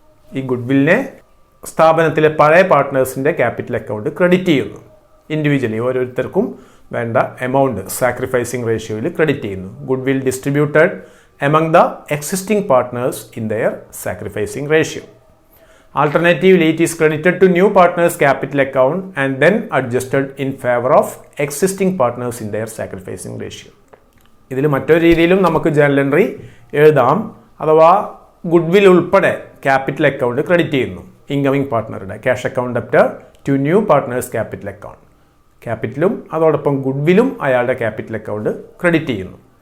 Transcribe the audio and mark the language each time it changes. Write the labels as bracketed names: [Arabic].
[Malayalam] ഈ ഗുഡ് വില്ലിനെ സ്ഥാപനത്തിലെ പഴയ പാർട്ട്നേഴ്സിൻ്റെ ക്യാപിറ്റൽ അക്കൗണ്ട് ക്രെഡിറ്റ് ചെയ്യുന്നു. ഇൻഡിവിജ്വലി ഓരോരുത്തർക്കും വേണ്ട എമൗണ്ട് സാക്രിഫൈസിങ് റേഷ്യോയിൽ ക്രെഡിറ്റ് ചെയ്യുന്നു. [English] Goodwill distributed among the existing partners in their sacrificing ratio. Alternatively, it is credited to new partners' capital account and then adjusted in favor of existing partners in their sacrificing ratio. [Malayalam] ഇതിൽ മറ്റൊരു രീതിയിലും നമുക്ക് journal entry എഴുതാം. അഥവാ good will ഉൾപ്പെടെ capital account credit ചെയ്യുന്നു. [English] Incoming പാർട്ട്ണറുടെ cash account debtor to new partners capital account. [Malayalam] ക്യാപിറ്റലും അതോടൊപ്പം good വില്ലും അയാളുടെ ക്യാപിറ്റൽ അക്കൗണ്ട് ക്രെഡിറ്റ് ചെയ്യുന്നു.